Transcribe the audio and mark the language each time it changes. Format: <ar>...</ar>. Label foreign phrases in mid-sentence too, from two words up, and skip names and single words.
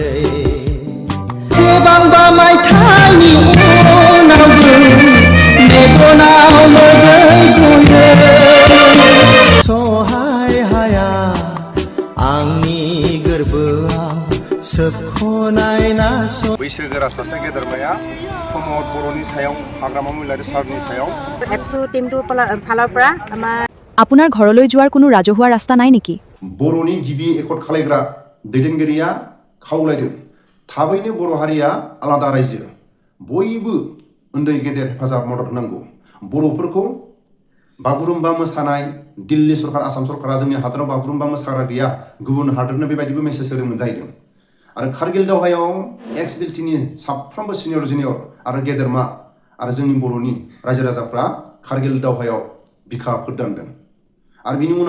<brx>बेसेबांबा मायथाइनि उनावबो मेगनाव मोदै गयो सहाय हाया आंनि गोरबोआव सोबख'नायना बैसोगोरा सासे गेदेरमाया प्रमद बर'नि सायाव हाग्रामा महिलारी सारनि सायाव</brx> <as>এপছু টিমটোৰ ফালৰ পৰা আমাৰ আপোনাৰ ঘৰলৈ যোৱাৰ কোনো ৰাজহুৱা ৰাস্তা নাই নেকি?</as> <brx>बर'नि गिबि एकर्ड खालायग्रा दैदेनगिरिया खावलायदों थाबैनो बर' हारिया आलादा रायजो बयबो उन्दै गेदेर हेफाजाब मदद होनांगौ बर'फोरखौ बागुरुम्बा मोसानाय दिल्ली सरकार आसाम सरकारा जोंनि हादराव बागुरुम्बा मोसाग्रा गैया गुबुन हादरनो बेबायदिबो मेसेज होदोंमोन जाहैदों आरो कारगिल दावहायाव एक्स बिलटिनि साफ्रोमबो</brx> <en>senior junior</en> <brx>आरो गेदेरमा आरो जोंनि बर'नि रायजो राजाफ्रा कारगिल दावहायाव बिखा फोरदानदों आरो बिनि उनाव</brx>